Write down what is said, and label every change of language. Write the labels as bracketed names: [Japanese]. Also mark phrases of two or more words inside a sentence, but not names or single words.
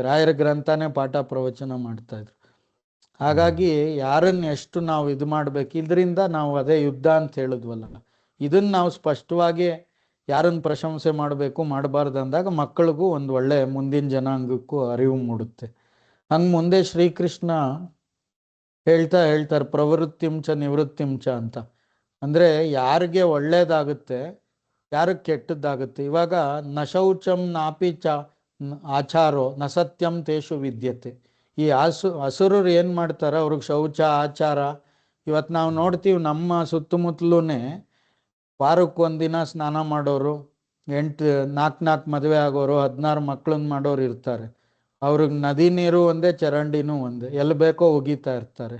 [Kannada] ರಾಯರ ಗ್ರಂಥನೇ ಪಾಠ ಪ್ರವಚನ ಮಾಡ್ತಾ ಇದ್ರು. ಹಾಗಾಗಿ ಯಾರನ್ನ ಎಷ್ಟು ನಾವು ಇದು ಮಾಡ್ಬೇಕು, ಇದರಿಂದ ನಾವು ಅದೇ ಯುದ್ಧ ಅಂತ ಹೇಳಿದ್ವಲ್ಲ, ಇದನ್ನ ನಾವು ಸ್ಪಷ್ಟವಾಗಿ ಯಾರನ್ನ ಪ್ರಶಂಸೆ ಮಾಡಬೇಕು ಮಾಡಬಾರ್ದು ಅಂದಾಗ ಮಕ್ಕಳಿಗೂ ಒಂದು ಒಳ್ಳೆ ಮುಂದಿನ ಜನಾಂಗಕ್ಕೂ ಅರಿವು ಮೂಡುತ್ತೆ. ಹಂಗೆ ಮುಂದೆ ಶ್ರೀಕೃಷ್ಣ ಹೇಳ್ತಾರೆ [Sanskrit] ಪ್ರವೃತ್ತಿಂಚ ನಿವೃತ್ತಿಂಚ [Kannada] ಅಂತ. ಅಂದ್ರೆ ಯಾರಿಗೆ ಒಳ್ಳೇದಾಗುತ್ತೆ ಯಾರಿಗೆ ಕೆಟ್ಟದ್ದಾಗುತ್ತೆ. [Sanskrit] ಇವಾಗ ನಶೌಚಂ ನಾಪಿ ಚ ಆಚಾರೋ ನ ಸತ್ಯಂ ತೇಷು ವಿದ್ಯತೆ. [Kannada] ಈ ಹಸುರರು ಏನ್ ಮಾಡ್ತಾರೆ, ಅವ್ರಿಗೆ ಶೌಚ ಆಚಾರ. ಇವತ್ತು ನಾವು ನೋಡ್ತೀವಿ ನಮ್ಮ ಸುತ್ತಮುತ್ತಲೂನೇ ವಾರಕ್ಕೆ ಒಂದಿನ ಸ್ನಾನ ಮಾಡೋರು, 4 ಮದುವೆ ಆಗೋರು, 16 ಮಕ್ಳನ್ನ ಮಾಡೋರು ಇರ್ತಾರೆ. ಅವ್ರಿಗೆ ನದಿ ನೀರು ಒಂದೇ, ಚರಂಡಿನೂ ಒಂದೇ, ಎಲ್ಲಿ ಬೇಕೋ ಒಗಿತಾ ಇರ್ತಾರೆ.